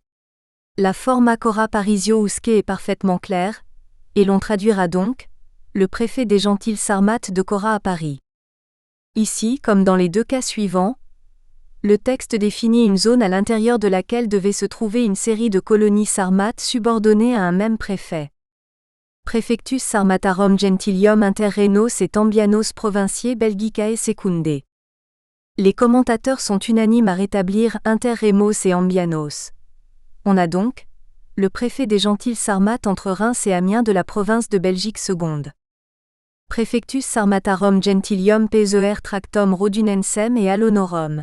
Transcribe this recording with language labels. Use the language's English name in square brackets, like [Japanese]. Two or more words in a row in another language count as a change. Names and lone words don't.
[French] La forme [Latin] Acora Parisio Usque [French] est parfaitement claire, et l'on traduira donc le préfet des gentiles Sarmates de Cora à Paris. Ici, comme dans les deux cas suivants, le texte définit une zone à l'intérieur de laquelle devait se trouver une série de colonies sarmates subordonnées à un même préfet. [Latin] Praefectus Sarmatarum Gentilium inter Rhenos et Tambianos Provinciae Belgicae Secundae. [French] Les commentateurs sont unanimes à rétablir [Latin] inter Remos et Ambianos. [French] On a donc le préfet des Gentiles Sarmates entre Reims et Amiens de la province de Belgique seconde. [Latin] Praefectus Sarmatarum Gentilium Peser Tractum Rhodunensem et Alonorum.